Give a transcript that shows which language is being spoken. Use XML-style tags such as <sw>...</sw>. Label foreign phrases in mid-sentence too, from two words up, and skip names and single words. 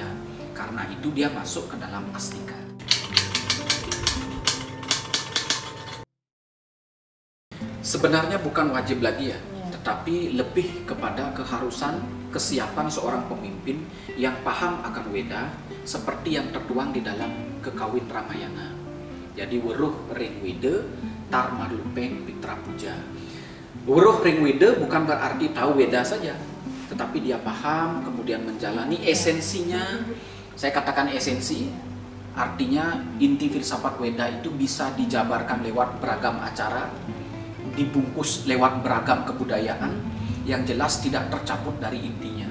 <id>Karena itu dia masuk ke dalam Astika. Sebenarnya bukan wajib lagi ya, tetapi lebih kepada keharusan, kesiapan seorang pemimpin yang paham akan Weda seperti yang tertuang di dalam Kekawin Ramayana.</id> <kaw>Jadi weruh ring weda tar marlupeng pitra puja. Weruh ring weda</kaw> <id>bukan berarti tahu Weda saja, tetapi dia paham kemudian menjalani esensinya. Saya katakan esensi, artinya inti filsafat Weda itu bisa dijabarkan lewat beragam acara, dibungkus lewat beragam kebudayaan yang jelas tidak tercabut dari intinya.</id>